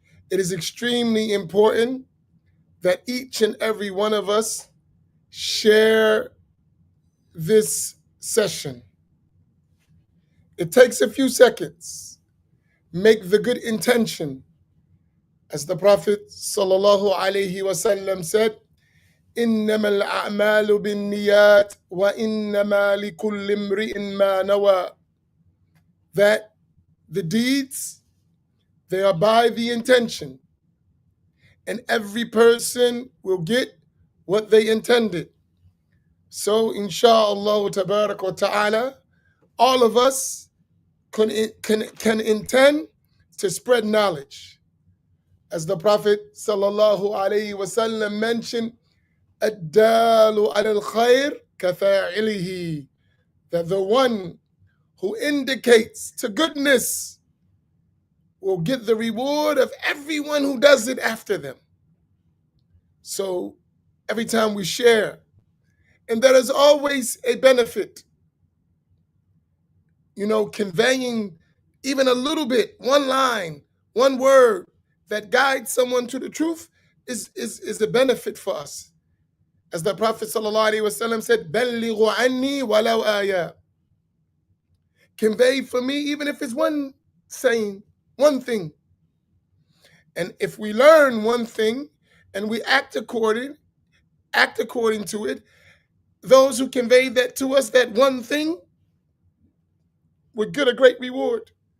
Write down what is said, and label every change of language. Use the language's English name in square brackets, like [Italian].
[English] It is extremely important that each and every one of us share this session. It takes a few seconds. Make the good intention. As the Prophet sallallahu alaihi wasallam said, [Arabic] إِنَّمَا الْأَعْمَالُ بِالنِّيَّاتِ وَإِنَّمَا لِكُلِّ امْرِئٍ مَّا نَوَى. [English] That the deeds, they are by the intention, and every person will get what they intended. So, inshallah tabarak wa ta'ala, all of us can intend to spread knowledge. As the Prophet sallallahu alaihi wasallam mentioned, [Arabic] الدال على الخير كفاعله, [English] that the one who indicates to goodness will get the reward of everyone who does it after them. So every time we share, and there is always a benefit, conveying even a little bit, one line, one word that guides someone to the truth is a benefit for us. As the Prophet ﷺ said, [Arabic] بَلِّغُ عَنِّي وَلَوْ آيَةً. [English] Convey for me, even if it's one saying, one thing. And if we learn one thing and we act according to it, those who convey that to us, that one thing, would get a great reward.